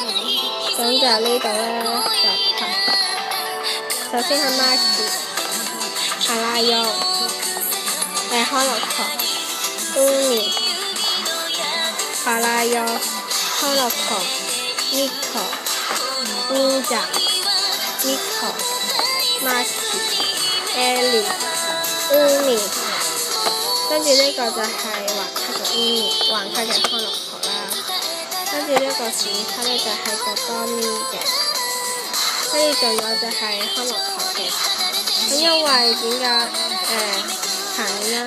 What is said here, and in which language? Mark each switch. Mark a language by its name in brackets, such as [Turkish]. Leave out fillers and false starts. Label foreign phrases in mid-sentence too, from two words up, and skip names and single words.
[Cantonese] 咁就呢度咧就拍。首先係 Marky、卡拉優、康樂堂、Uni、卡拉優、康樂堂、Nico、Ninja、Nico、Marky、Ellie、Uni。跟住呢個就係橫卡嘅橫卡嘅康樂堂啦。跟住呢個閃卡呢，就係個多咪嘅。跟住仲有就係康樂堂嘅。咁因為點解行啦？